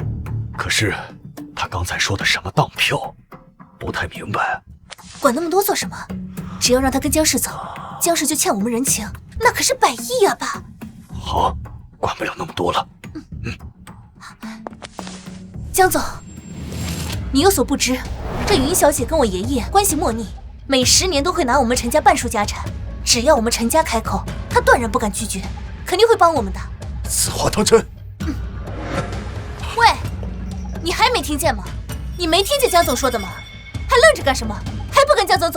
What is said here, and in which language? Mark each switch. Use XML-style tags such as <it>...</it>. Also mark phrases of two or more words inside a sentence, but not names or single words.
<zh>可是他剛才說的什麼當票，不太明白。管那麼多做什麼？只要讓他跟江氏走，江氏就欠我們人情，那可是100億啊，爸。好，管不了那麼多了。江總，你有所不知，這雲小姐跟我爺爺關係莫逆，每10年都會拿我們陳家半數家產，只要我們陳家開口，她斷然不敢拒絕，肯定會幫我們的。此話當真？喂，你還沒聽見嗎？你沒聽見江總說的嗎？還愣着幹什麼？還不跟江總走？</zh>